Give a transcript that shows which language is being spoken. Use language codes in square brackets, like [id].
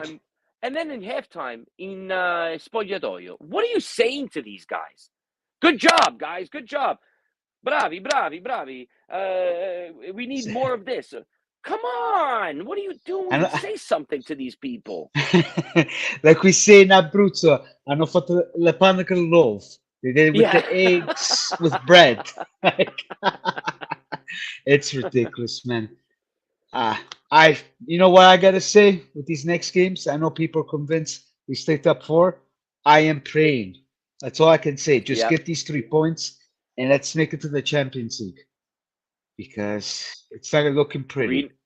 [en] halftime, and then in halftime in spogliatoio, what are you saying to these guys? Good job, guys. Good job. Bravi, bravi, bravi. We need more of this. Come on. What are you doing? And Say something to these people. like we say in Abruzzo, [it] hanno fatto le panne con l'uovo. [en] They did it with Yeah. the eggs with bread. Like, it's ridiculous, man. You know what I gotta say with these next games? I know people are convinced we stay top four. I am praying. That's all I can say. Just Yep. get these 3 points and let's make it to the Champions League because it's not looking pretty.